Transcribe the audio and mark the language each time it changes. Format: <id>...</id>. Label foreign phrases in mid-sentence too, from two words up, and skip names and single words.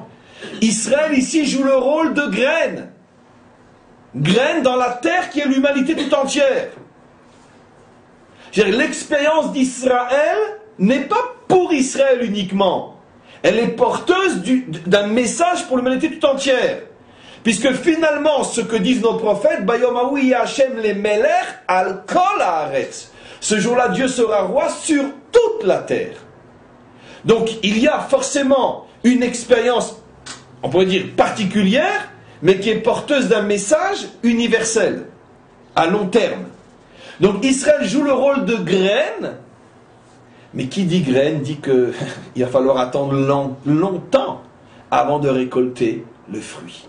<fr>Israël ici joue le rôle de graine. Graine dans la terre qui est l'humanité tout entière. L'expérience d'Israël n'est pas pour Israël uniquement. Elle est porteuse d'un message pour l'humanité tout entière. Puisque finalement, ce que disent nos prophètes,</fr> <he>ביום ההוא השם למלך על כל הארץ.</he> <fr>Ce jour-là, Dieu sera roi sur toute la terre. Donc, il y a forcément une expérience, on pourrait dire particulière, mais qui est porteuse d'un message universel, à long terme. Donc, Israël joue le rôle de graine. Mais qui dit graine dit qu'il va falloir attendre longtemps avant de récolter le fruit.</fr>